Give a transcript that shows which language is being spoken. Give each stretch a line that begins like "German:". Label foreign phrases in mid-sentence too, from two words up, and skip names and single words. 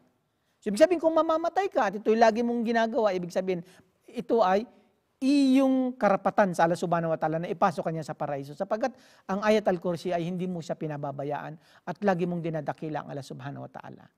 Filipino: So, ibig sabihin, kung mamamatay ka at ito'y lagi mong ginagawa, ibig sabihin, ito ay iyong karapatan sa Allah
Arabic: سبحانه وتعالى
Filipino: na ipasok kanya sa paraiso. Sapagkat ang Ayat al-Kursi ay hindi mo siya pinababayaan at lagi mong dinadakila ang Allah
Arabic: سبحانه وتعالى.